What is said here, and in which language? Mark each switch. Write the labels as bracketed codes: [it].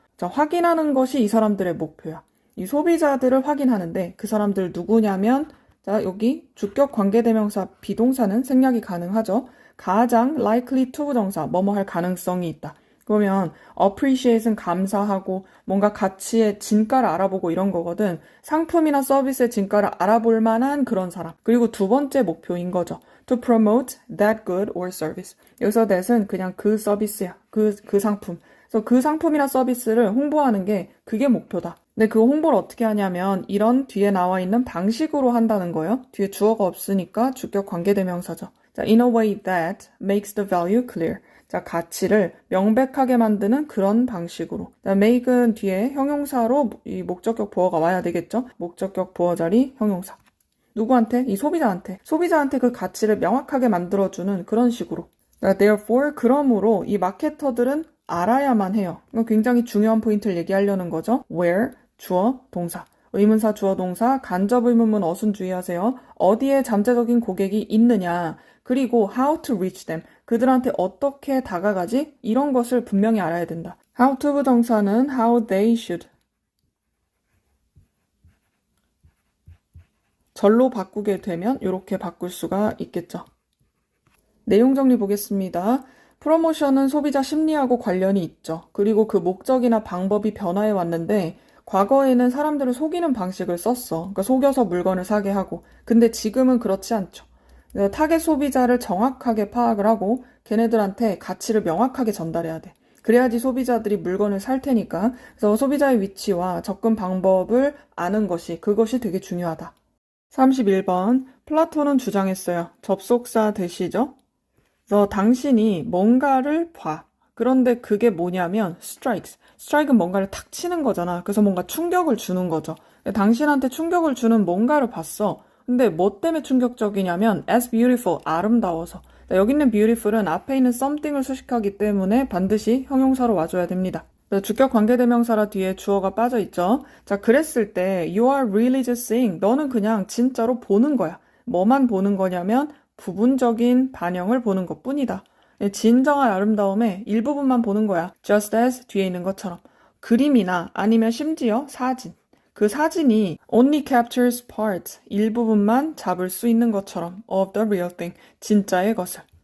[ko] 자, 확인하는 것이 이 사람들의 목표야. 이 소비자들을 확인하는데 그 사람들 누구냐면 자, 여기 주격 관계대명사 비동사는 생략이 가능하죠. 가장 likely 투부정사 뭐뭐 할 가능성이 있다. 그러면 appreciate은 감사하고 뭔가 가치의 진가를 알아보고 이런 거거든. 상품이나 서비스의 진가를 알아볼 만한 그런 사람. 그리고 두 번째 목표인 거죠. [en] To promote that good or service. [ko] 여기서 that은 그냥 그 서비스야. 그 상품. 그래서 그 상품이나 서비스를 홍보하는 게 그게 목표다. 근데 그 홍보를 어떻게 하냐면 이런 뒤에 나와 있는 방식으로 한다는 거예요. 뒤에 주어가 없으니까 주격 관계대명사죠. [en] 자, in a way that makes the value clear. [ko] 자, 가치를 명백하게 만드는 그런 방식으로. 자, make은 뒤에 형용사로 이 목적격 보어가 와야 되겠죠? 목적격 보어 자리 형용사. 누구한테? 이 소비자한테. 소비자한테 그 가치를 명확하게 만들어주는 그런 식으로. 자, therefore, 그러므로 이 마케터들은 알아야만 해요. 이거 굉장히 중요한 포인트를 얘기하려는 거죠. where, 주어, 동사. 의문사, 주어, 동사, 간접 의문문 어순 주의하세요. 어디에 잠재적인 고객이 있느냐. 그리고 [en] how to reach them. [ko] 그들한테 어떻게 다가가지? 이런 것을 분명히 알아야 된다. [en] how to [ko] 부정사는 [en] how they should. [ko] 절로 바꾸게 되면 이렇게 바꿀 수가 있겠죠. 내용 정리 보겠습니다. 프로모션은 소비자 심리하고 관련이 있죠. 그리고 그 목적이나 방법이 변화해 왔는데 과거에는 사람들을 속이는 방식을 썼어. 그러니까 속여서 물건을 사게 하고. 근데 지금은 그렇지 않죠. 타겟 소비자를 정확하게 파악을 하고 걔네들한테 가치를 명확하게 전달해야 돼. 그래야지 소비자들이 물건을 살 테니까. 그래서 소비자의 위치와 접근 방법을 아는 것이 그것이 되게 중요하다. 31번 플라톤은 주장했어요. 접속사 되시죠? 그래서 당신이 뭔가를 봐. 그런데 그게 뭐냐면 strikes. strike은 뭔가를 탁 치는 거잖아. 그래서 뭔가 충격을 주는 거죠. 당신한테 충격을 주는 뭔가를 봤어. 근데 뭐 때문에 충격적이냐면 [en] as beautiful, [ko] 아름다워서. 여기 있는 beautiful은 앞에 있는 something을 수식하기 때문에 반드시 형용사로 와줘야 됩니다. 주격 관계대명사라 뒤에 주어가 빠져있죠. [en] 자, 그랬을 때 you are really just seeing. [ko] 너는 그냥 진짜로 보는 거야. 뭐만 보는 거냐면 부분적인 반영을 보는 것뿐이다. 진정한 아름다움의 일부분만 보는 거야. [en] just as [ko] 뒤에 있는 것처럼. 그림이나 아니면 심지어 사진. 그 사진이 [en] only captures parts, [ko] 일부분만 잡을 수 있는 것처럼 [en] of the real thing, [ko] 진짜의 것을.